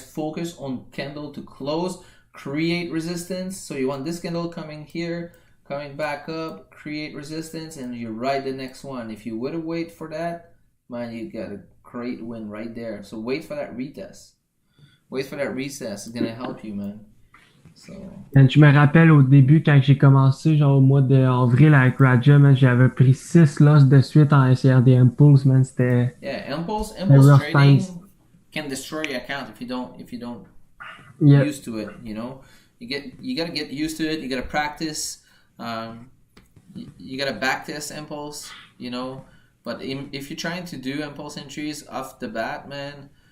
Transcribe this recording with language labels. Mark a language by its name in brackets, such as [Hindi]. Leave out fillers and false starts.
[English] Focus on candle to close, create resistance. So you want this candle coming here, coming back up, create resistance, and you ride the next one. If you would have wait for that, man, you got a great win right there. So wait for that retest. Wait for that retest. It's gonna help you, man. So. [French] And je me rappelle au début, quand j'ai commencé, genre au mois d'avril avec Raja, man, j'avais pris 6 losses de suite en SRD Impulse, man. C'était. [English] Yeah, impulse trading times. can destroy your account if you don't Yep. used to it. You know, you gotta get used to it. You gotta practice. You gotta backtest impulse. You know, but if you're trying to do impulse entries off the bat, man.